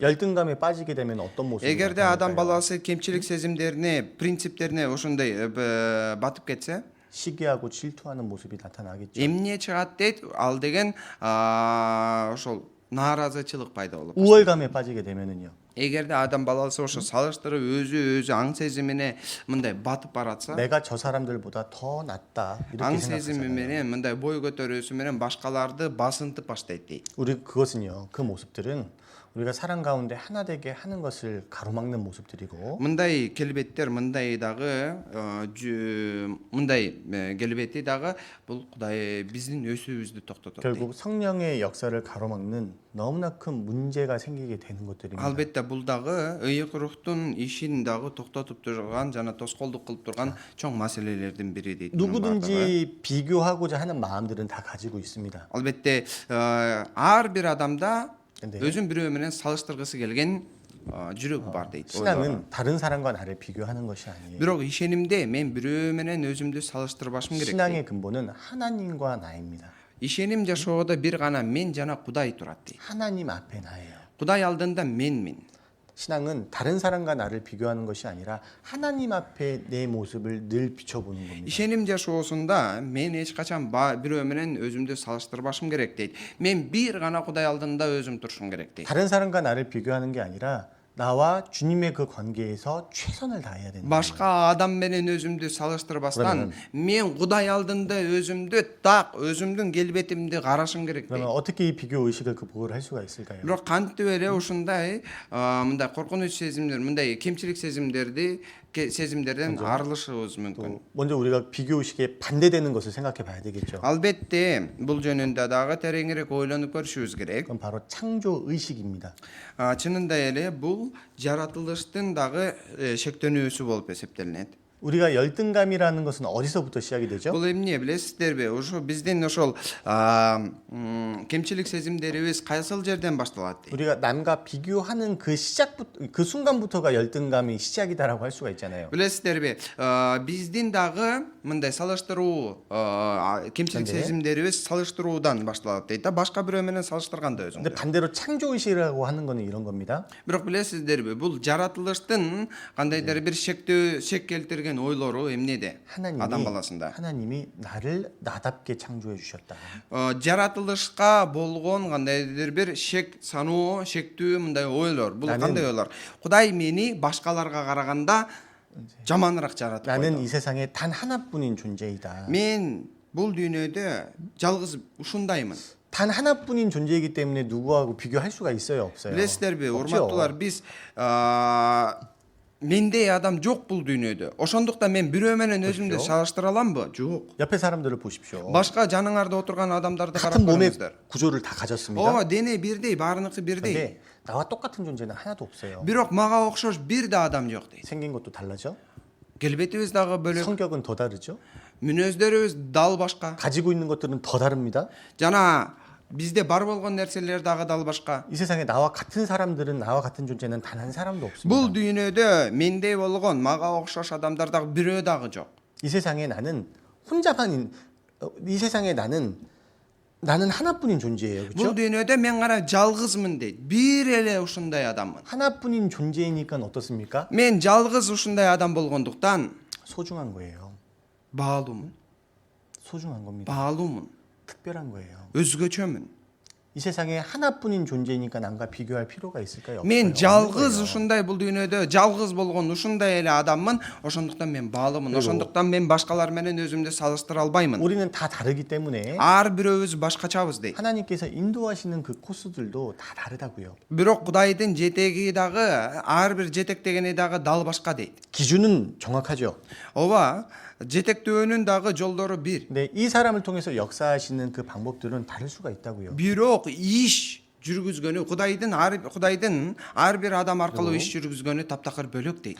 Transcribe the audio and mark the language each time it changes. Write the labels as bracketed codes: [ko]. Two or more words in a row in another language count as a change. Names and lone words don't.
[ko] 열등감에 빠지게 되면 어떤 모습이 [ky] Эгерде адам [ko] 나타날까요? [ky] баласы кемчилик сезимдерине, принциптерине ошондой батып кетсе, [ko] 시기하고 질투하는 모습이 나타나겠죠. [ky] эмне чыгат дейт? Ал деген ошол нааразычылык пайда болуп. [ko] 우월감에 빠지게 되면은요. [ky] Эгерде адам баласы ошо салыштырып өзү аң сезимине мындай батып баратса, [ko] 내가 저 사람들보다 더 낫다 이렇게 [ky] аң сезими [ko] 생각하잖아요. [ky] менен мындай бой көтөрүүсү менен башкаларды басынтып баштайт дейт. [ko] 우리 그것은요. 그 모습들은 우리가 사랑 가운데 하나 되게 하는 것을 가로막는 모습들이고 [ky] Мындай келбеттер, мындай дагы мындай келбети дагы бул Кудай биздин өсүүбүздү токтотот. [ko] 결국 성령의 역사를 가로막는 너무나 큰 문제가 생기게 되는 것들입니다. [ky] Албетте бул дагы ыйык рухтун ишин дагы токтотуп турган жана тоскоолдук кылып турган чоң маселелердин бири дейт. [ko] 누구든지 비교하고자 하는 마음들은 다 가지고 있습니다. [ky] Албетте ар бир адамда [ko] 근데 [ky] өзүн бирөө менен салыштыргысы келген жүрөгү бар дейт. [ko] 신앙은 다른 사람과 나를 비교하는 것이 아니에요. [ky] Бирок ишенимде мен бирөө менен өзүмдү салыштырбашым керек. [ko] 신앙의 근본은 하나님과 나입니다. [ky] Ишеним жашоодо бир гана мен жана Кудай турат дейт. [ko] 하나님 앞에 나예요. [ky] Кудай алдында менмин. [ko] 신앙은 다른 사람과 나를 비교하는 것이 아니라 하나님 앞에 내 모습을 늘 비춰보는 겁니다. [ky] Ишеним жашоосунда мен эч качан бирөө менен өзүмдү салыштырбашым керек дейт. Мен бир гана Кудай алдында өзүм турушум керек дейт. [ko] 다른 사람과 나를 비교하는 게 아니라 나와 주님의 그 관계에서 최선을 다해야 된다. [ky] Башка адам менен өзүмдү салыштырбастан мен Кудай алдында өзүмдү так өзүмдүн келбетимди карашым керек дейт. [ko] 그러면 어떻게 이 비교 의식을 극복을 할 수가 있을까요? [ky] Бирок кантип эле ушундай мындай коркунуч сезимдер, мындай кемчилик сезимдерден арылышыбыз мүмкүн. [ko] 먼저 우리가 비교 의식에 반대되는 것을 생각해 봐야 되겠죠. [ky] Албетте бул жөнүндө дагы тереңирээк ойлонуп көрүшүбүз керек. [ko] 그건 바로 창조 의식입니다. [ky] Чынында эле бул жаратылыштын дагы шектенүүсү болуп эсептелинет. [ko] 우리가 열등감이라는 것은 어디서부터 시작이 되죠? [ky] Бул эмне билесиздерби? Ошо биздин ошол кемчилик сезимдерибиз кайсыл жерден башталат дейт. [ko] 우리가 남과 비교하는 그 시작부터 그 순간부터가 열등감이 시작이다라고 할 수가 있잖아요. [ky] Билесиздерби, биздин дагы мындай салыштыруу кемчилик Кандай? сезимдерибиз салыштыруудан башталат дейт да, башка бирөө менен салыштырганда [ko] 근데 [ky] өзүңдү. [ko] 반대로 창조의식이라고 하는 거는 이런 겁니다. [ky] Бирок билесиздерби, бул жаратылыштын кандайдыр бир шек келтирген ойлору эмнеде? Адам баласында. [ko] 하나님이 나를 나답게 창조해 주셨다. [ky] Жаратылышка болгон кандайдыр бир шек саноо, шектүү мындай ойлор. Бул [ko] На는- [ky] кандай ойлор? Кудай мени башкаларга караганда жаманыраак жаратып [ko] 나는 [ky] койду. [ko] 이 세상에 단 하나뿐인 존재이다. [ky] Мен бул дүйнөдө жалгыз ушундаймын. [ko] 단 하나뿐인 존재이기 때문에 누구하고 비교할 수가 있어요, 없어요? [ky] Билесиздерби, [ko] 없죠. [ky] урматтуулар, биз мендей адам жок бул дүйнөдө. Ошондуктан мен бирөө менен өзүмдү Кошо. салыштыра аламбы? Жок. [ko] 옆에 사람들을 보십시오. [ky] Башка жаныңарда отурган адамдарды карап [ko] 같은 몸의 [ky] көрүңүздөр. [ko] 구조를 다 가졌습니다. [ky] Дене бирдей, баарыныкы бирдей. [ko] 근데 나와 똑같은 존재는 하나도 없어요. [ky] Бирок мага окшош бир да адам жок дейт. [ko] 생긴 것도 달라져. [ky] Келбетибиз дагы бөлөк, [ko] 성격은 더 다르죠. [ky] мүнөздөрүбүз дал башка. [ko] 가지고 있는 것들은 더 다릅니다. [ky] Жана бизде бар болгон нерселер дагы дал башка. [ko] 이 세상에 나와 같은 사람들은 나와 같은 존재는 단 한 사람도 없습니다. [ky] Бул дүйнөдө мендей болгон, мага окшош адамдар дагы бирөө дагы жок. [ko] 이 세상에 나는 이 세상에 나는 하나뿐인 존재예요. [ky] Бул [ko] 그렇죠? [ky] дүйнөдө мен гана жалгызмын дейт. Бир эле ушундай адаммын. [ko] 하나뿐인 존재이니까 어떻습니까? [ky] Мен жалгыз ушундай адам болгондуктан [ko] 소중한 거예요. [ky] баалуумун. [ko] 소중한 겁니다. [ky] баалуумун. [ko] 특별한 거예요. [ky] өзгөчөмүн. [ko] 이 세상에 하나뿐인 존재이니까 남과 비교할 필요가 있을까요? [ky] Мен [ko] 없어요. [ky] жалгыз [ko] 없는 거예요. [ky] ушундай бул дүйнөдө жалгыз болгон ушундай эле адаммын. Ошондуктан мен баалуумун. Ошондуктан мен башкалар менен өзүмдү салыштыра албаймын. [ko] 우리는 다 다르기 때문에 [ky] Ар бирөөбүз башкачабыз дейт. [ko] 하나님께서 인도하시는 그 코스들도 다 다르다고요. [ky] Бирок Кудайдын жетеги дагы, ар бир жетектегени дагы дал башка дейт. [ko] 기준은 정확하죠. [ky] Ооба, жетектөөнүн дагы жолдору бир. [ko] 근데 이 사람을 통해서 역사하시는 그 방법들은 다를 수가 있다고요. [ky] Бирок иш жүргүзгөнү Кудайдын ар бир адам аркылуу иш жүргүзгөнү таптакыр бөлөк дейт.